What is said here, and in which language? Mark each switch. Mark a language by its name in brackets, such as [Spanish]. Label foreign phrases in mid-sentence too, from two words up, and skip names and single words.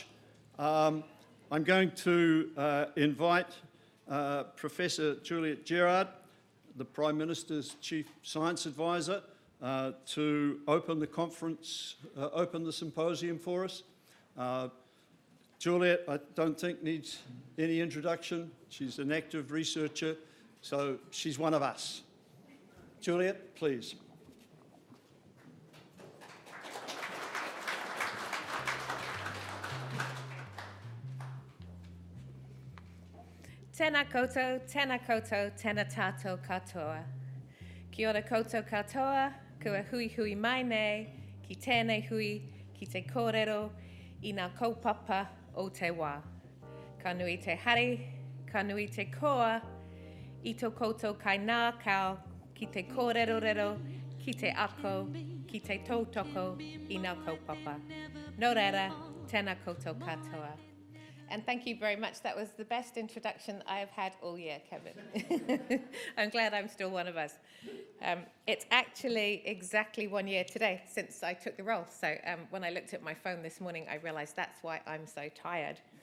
[English] I'm going to invite Professor Juliet Gerard, the Prime Minister's Chief Science Advisor, to open the conference, open the symposium for us. Juliet, I don't think needs any introduction. She's an active researcher, so she's one of us. Juliet, please. [Māori] Tēnā koutou, tēnā tātou katoa. Kia ora koutou katoa, kua hui hui mai nei, ki tēnei hui, ki te kōrero, i ngā kaupapa o te wā. Ka nui te hari, ka nui te koa, i tō koutou kai nā kao, ki te kōrero, ki te ako, ki te tautoko, i ngā kaupapa. Nō reira, tēnā koutou katoa. [English] And thank you very much. That was the best introduction I have had all year, Kevin. I'm glad I'm still one of us. It's actually exactly 1 year today since I took the role. So when I looked at my phone this morning, I realized that's why I'm so tired.